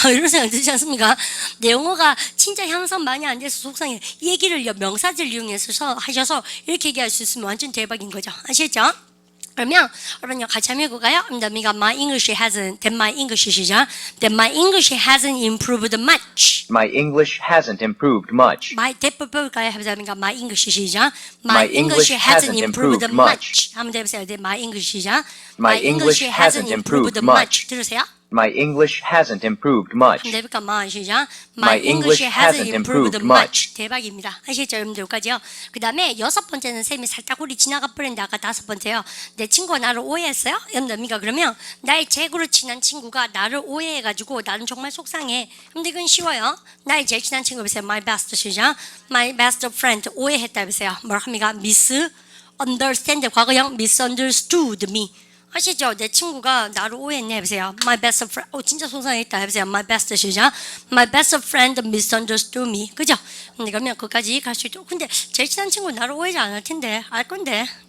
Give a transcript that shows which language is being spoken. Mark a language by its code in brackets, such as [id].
[ko] 이런 생각 들지 않습니까? 내 영어가 진짜 향상 많이 안 돼서 속상해. 이 얘기를 명사절 이용해서 하셔서 이렇게 얘기할 수 있으면 완전 대박인 거죠. 아시겠죠? 그러면 여러분 같이 한번 해볼까요? [en] My English hasn't. That my English [ko] 시작. [en] That my English hasn't improved much. My English hasn't improved much. [ko] My 대법볼까요? 해보자. [en] My English 시작. My English hasn't improved much. [ko] 한번 해보세요. [en] My English 시작. My English hasn't improved much. [ko] 들으세요? [en] My English hasn't improved much. [ko] 한번 해볼까? My 시작. [en] My English hasn't improved much. [ko] 대박입니다. 아시겠죠? 여러분들 여기까지요. 그 다음에 6번째는 쌤이 살짝 우리 지나가 버렸는데 아까 5번째요. 내 친구가 나를 오해했어요? 여러분들 그러면 나의 최고로 친한 친구가 나를 오해해가지고 나는 정말 속상해. 근데 이건 쉬워요. 나의 제일 친한 친구 보세요. [en] My best 시작. My best friend [ko] 오해했다 보세요. 뭐라 합니까? misunderstand 과거형 [en] misunderstood me. [ko] 아시죠? 내 친구가 나를 오해했네 해보세요. [en] My best friend. [ko] 진짜 속상했다 해보세요. [en] My best 시작. My best friend misunderstood me. [ko] 그죠? 근데 그러면 거기까지 갈 수 있죠. 근데 제일 친한 친구 나를 오해하지 않을 텐데 알 건데.